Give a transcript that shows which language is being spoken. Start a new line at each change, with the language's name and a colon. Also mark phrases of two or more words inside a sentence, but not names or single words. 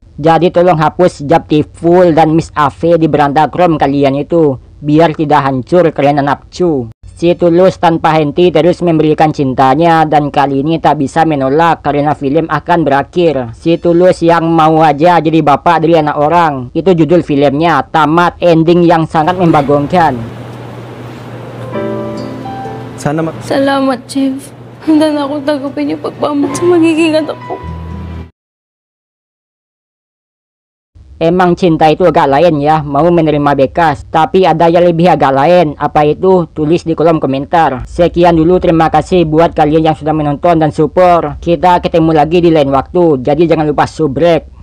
Indonesian: Jadi tolong hapus Japti Full dan Miss Ave di beranda Chrome kalian itu, biar tidak hancur karena nafsu. Si Tulus tanpa henti terus memberikan cintanya dan kali ini tak bisa menolak karena film akan berakhir. Si Tulus yang mau aja jadi bapak dari anak orang. Itu judul filmnya, tamat ending yang sangat membagongkan.
Filipino: Salamat, Jeff. Handa na akong tanggapin yung pagpamot sa magiging anak ko.
Indonesian: Emang cinta itu agak lain ya, mau menerima bekas. Tapi ada yang lebih agak lain. Apa itu? Tulis di kolom komentar. Sekian dulu, terima kasih buat kalian yang sudah menonton dan support. Kita ketemu lagi di lain waktu, jadi jangan lupa subrek.